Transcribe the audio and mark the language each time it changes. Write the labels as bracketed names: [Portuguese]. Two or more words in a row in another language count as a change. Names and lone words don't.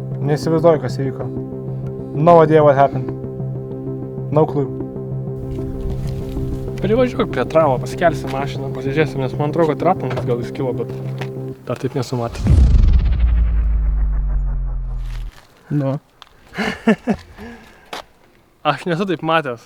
[Lithuanian] Neįsivaizduoju, kas įvyko. [English] No idea what happened. No clue. [Lithuanian] Privažiuok prie travo, pasikelsim mašiną, pasižiūrėsim, nes man atrodo, kad ratlankas gal įskilo, bet dar taip nesumatė. Nu. Aš nesu taip matęs.